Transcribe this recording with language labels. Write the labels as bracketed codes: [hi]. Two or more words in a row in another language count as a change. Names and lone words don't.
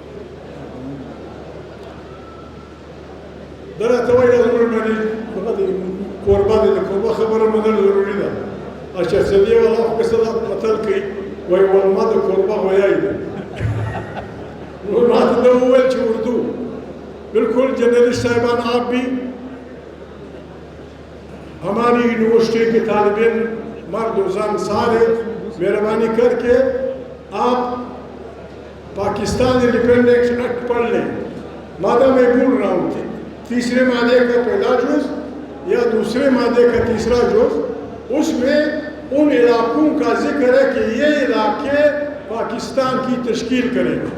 [ps] دا راته وایي دا زموږ باندې هغه دی کوربه دی، د کوربه خبره منل ضروري ده. اشرفزادې والا خو که څه متل کوي، وایي ولما د کوربه غویای دی. نو ما ته ده وویل چې [ur] اردو بالکل جرنلسٹ صاحبان آپ بھی ہماری یونیورسٹی کے طالب علم مرد و زن سارے مہربانی کر کے آپ پاکستان انڈیپینڈنس ایکٹ پڑھ لیں، مادہ میں بھول رہا ہوں تیسرے مادے کا پہلا جز یا دوسرے مادے کا تیسرا جز، اس میں ان علاقوں کا ذکر ہے کہ یہ علاقے پاکستان کی تشکیل کریں گے۔